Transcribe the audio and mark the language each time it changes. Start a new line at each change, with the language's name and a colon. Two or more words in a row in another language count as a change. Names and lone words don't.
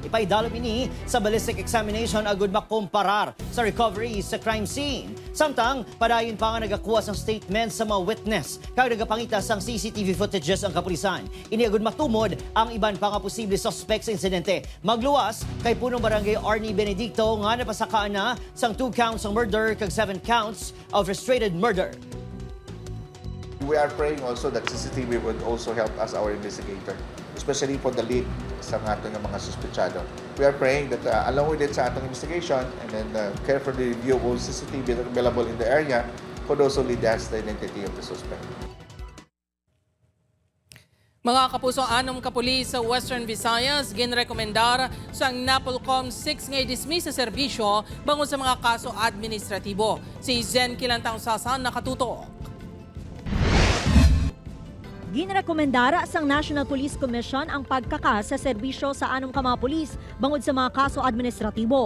Hiligaynon: Ipaidalom ini sa ballistic examination agud makumparar sa recovery sa crime scene. Samtang, padayon pa nga nagakuha sang statement sa mga witness kag nagapangita sang CCTV footages ang kapulisan. Iniagod matumod ang iban pa nga posible suspect sa insidente. Magluwas kay punong barangay Arnie Benedicto nga napasakaan na sang 2 counts ng murder kag 7
English: counts of frustrated murder. We are praying also that CCTV would also help us, our investigator, especially for the lead
Filipino: sa ating mga suspetsado.
English: We are praying that along with it
Hiligaynon: sa atong
English: investigation and then carefully review all CCTV that are available in the area could also lead us the identity of the suspect.
Hiligaynon: Mga kapuso, 6 kapulis sa Western Visayas ginrekomendar sa NAPOLCOM 6 ngay dismiss sa serbisyo bangon sa mga kaso administratibo. Si Zen Kilantang Sasan nakatutok. Ginrekomendara sang National Police Commission ang pagkakas sa serbisyo sa 6 ka mga pulis bangod sa mga kaso administratibo.